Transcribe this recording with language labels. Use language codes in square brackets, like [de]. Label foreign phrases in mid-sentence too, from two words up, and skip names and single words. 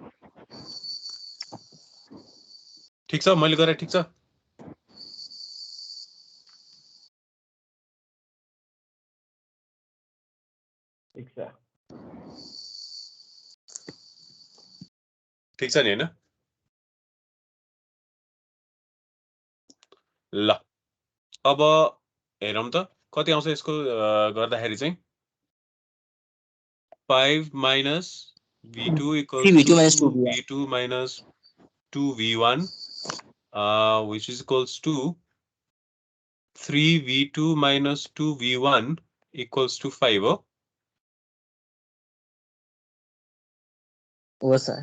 [ne] ठीक छ मैले गरे ठीक छ ठीक छ नि हैन ल अब हेरौँ त कति आउँछ यसको गर्दाखेरि चाहिँ [en] 5 minus V2 equals 3v2 to minus 2v1 V2 minus 2V1 which is equals to 3V2 minus 2V1 equals to 5 हो [ne] हो सर